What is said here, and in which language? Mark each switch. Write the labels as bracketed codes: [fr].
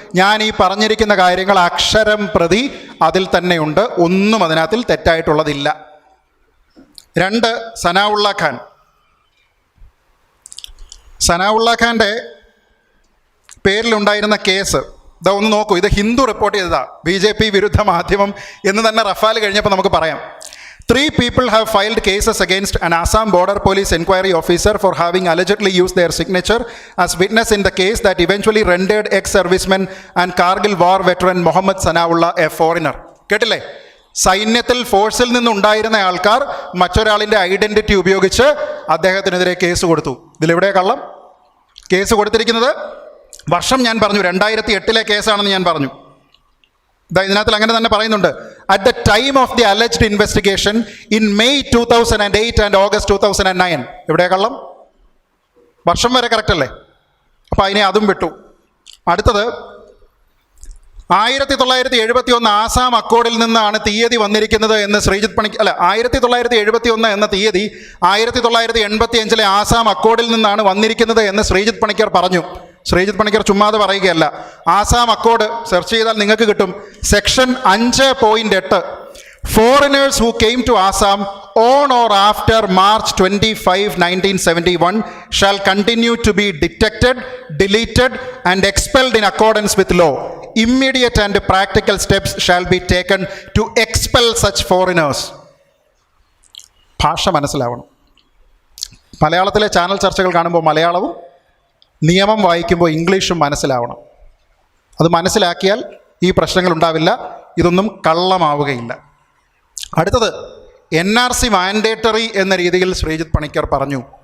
[ml] ഞാൻ ഈ പറഞ്ഞിരിക്കുന്ന കാര്യങ്ങൾ അക്ഷരം പ്രതി അതിൽ തന്നെയുണ്ട്, ഒന്നും അതിനകത്തിൽ തെറ്റായിട്ടുള്ളതില്ല. 2, സനാഉള്ള ഖാൻ. സനാഉള്ള ഖാൻ്റെ പേരിലുണ്ടായിരുന്ന കേസ് ഒന്ന് നോക്കൂ. ഇത് ഹിന്ദു റിപ്പോർട്ട് ചെയ്തതാ, BJP വിരുദ്ധ മാധ്യമം എന്ന് തന്നെ റഫാൽ കഴിഞ്ഞപ്പോൾ നമുക്ക് പറയാം. [en] 3 people have filed cases against an Assam border police inquiry officer for having allegedly used their signature as witness in the case that eventually rendered ex-serviceman and Kargil war veteran Mohammad Sanaullah a foreigner. [ml] കേട്ടില്ലേ? സൈന്യത്തിൽ ഫോഴ്സിൽ നിന്നുണ്ടായിരുന്ന ആൾക്കാർ മറ്റൊരാളിൻ്റെ identity ഉപയോഗിച്ച് അദ്ദേഹത്തിനെതിരെ case കൊടുത്തു. ഇതിലെവിടെ കള്ളം? Case കൊടുത്തിരിക്കുന്നത് വർഷം ഞാൻ പറഞ്ഞു, 2008 കേസാണെന്ന് ഞാൻ പറഞ്ഞു. ഇതിനകത്ത് അങ്ങനെ തന്നെ പറയുന്നുണ്ട്, [en] At the time of the alleged investigation in May 2008 and August 2009. [ml] എവിടെ കള്ളം? വർഷം വരെ കറക്റ്റ് അല്ലേ? അപ്പോൾ അതിനെ അതും വിട്ടു. അടുത്തത് 1971 ആസാം അക്കോർഡിൽ നിന്നാണ് തീയതി വന്നിരിക്കുന്നത് എന്ന് ശ്രീജിത്ത് പണിക്കർ 1971 എന്ന തീയതി 1985 ആസാം അക്കോർഡിൽ നിന്നാണ് വന്നിരിക്കുന്നത് എന്ന് ശ്രീജിത്ത് പണിക്കർ പറഞ്ഞു. ശ്രീജിത്ത് പണിക്കർ ചുമ്മാതെ പറയുകയല്ല. ആസാം അക്കോർഡ് സെർച്ച് ചെയ്താൽ നിങ്ങൾക്ക് കിട്ടും. [en] Section 5.8 Foreigners who came to Assam on or after March 25, 1971 shall continue to be detected, deleted and expelled in accordance with law. Immediate and practical steps shall be taken to expel such foreigners. [ml] ഭാഷ മനസ്സിലാവണം. മലയാളത്തിലെ channel ചർച്ചകൾ കാണുമ്പോൾ മലയാളവും നിയമം വായിക്കുമ്പോൾ ഇംഗ്ലീഷും മനസ്സിലാവണം. അത് മനസ്സിലാക്കിയാൽ ഈ പ്രശ്നങ്ങൾ ഉണ്ടാവില്ല, ഇതൊന്നും കള്ളമാവുകയില്ല. അടുത്തത് NRC മാൻഡേറ്ററി എന്ന രീതിയിൽ ശ്രീജിത്ത് പണിക്കർ പറഞ്ഞു.